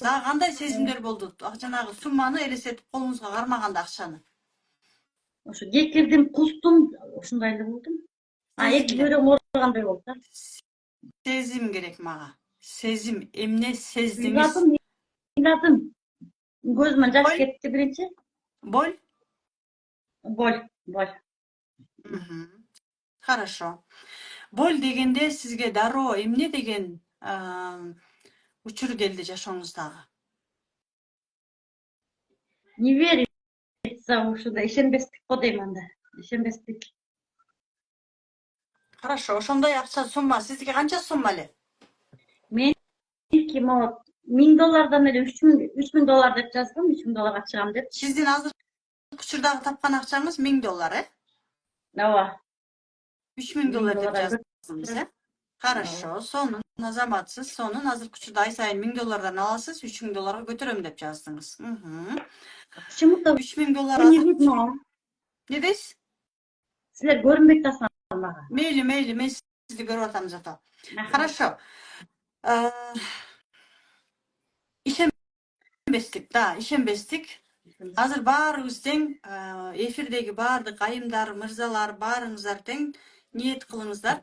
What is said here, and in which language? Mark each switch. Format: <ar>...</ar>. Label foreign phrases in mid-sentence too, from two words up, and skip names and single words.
<ky>Дагы кандай сезимдер болду? Жанагы сумманы элестетип колуңузга кармаганда акчаны. Ошо кекирдим, кустум, ушундай эле болдум. Эки бөйрөгүм оорugандай болду да. Сезим керек мага. Сезим, эмне сездиңиз? Ыйладым. Көзүмөн жаш кетти биринчи. Боль? Боль. Хорошо. Боль дегенде сизге дароо эмне деген учур келди жашооңуздагы? Невериться ушундай ишенбестик го дейм анда. Ишенбестик. Хорошо, ошондой акча сумма сизге канча сумма эле? Меники могу $1000 эле $3000 деп жаздым, $3000 чыгам деп. Сиздин азыр учурдагы тапкан акчаңыз $1000, Ооба. $3000 деп жаздыңыз, Хорошо, сонун азаматсыз, сонун азыр учурда ай сайын $1000 аласыз, $3000 көтөрөм деп жаздыңыз. Почему-то $3000</ky> <ru>не видно.</ru> <ky>Не дейсиз? Силер көрүнбөй атасыңар мага. Мейли, мен сизди көрүп атам зато. Хорошо. Ишенбестик. Азыр баарыбыз тең, эфирдеги баардык айымдар, мырзалар, баарыңыздар тең ниет кылыңыздар.</ky>